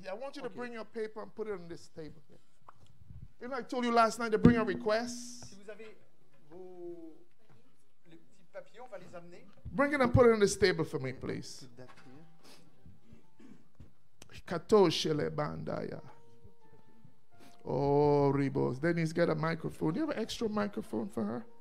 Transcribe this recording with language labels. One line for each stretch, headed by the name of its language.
English: Yeah, I want you to bring your paper and put it on this table. You know, I told you last night to bring a request.
French: Si vous avez les petits papiers, on va les amener.
English: Bring it and put it on this table for me, please. Katoshele bandaya. Oh, Ribos. Then he's got a microphone. Do you have an extra microphone for her?